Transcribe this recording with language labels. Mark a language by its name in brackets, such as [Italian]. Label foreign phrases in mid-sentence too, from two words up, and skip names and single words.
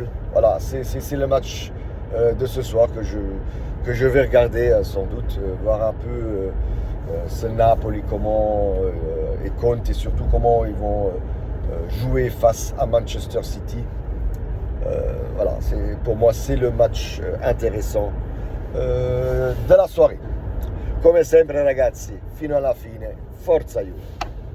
[French] Voilà, c'est le match de ce soir que je vais regarder sans doute, voir un peu ce Napoli, comment et Conte, et surtout comment ils vont jouer face à Manchester City. Voilà, pour moi c'est le match intéressant de la soirée. [Italian] Come sempre ragazzi, fino alla fine, forza Juve!